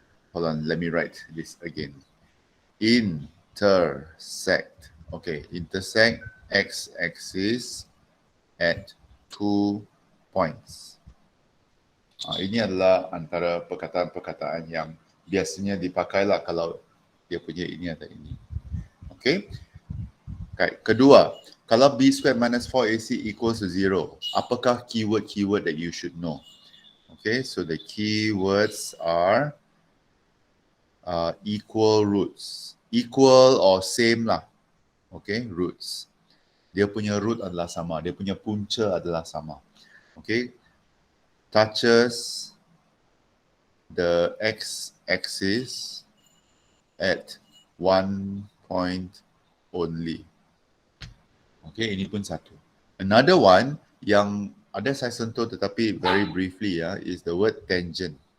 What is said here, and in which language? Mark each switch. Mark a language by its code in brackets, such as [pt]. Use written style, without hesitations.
[en] Hold on, let me write this again. Intersect. Okay, intersect x-axis at 2 points. [ms] Ini adalah antara perkataan-perkataan yang biasanya dipakailah kalau dia punya ini atau ini. [en] Okay. [ms] Kedua, kalau [en] b squared minus 4ac equals to 0, apakah keyword that you should know? Okay, so the keywords are equal roots. Equal or same lah. Okay, roots. [ms] Dia punya root adalah sama. Dia punya punca adalah sama. [en] Okay, touches the x-axis at 1 point only. Okay, [ms] ini pun satu. [en] Another one [ms] yang ada saya sentuh tetapi [en] very briefly is the word tangent.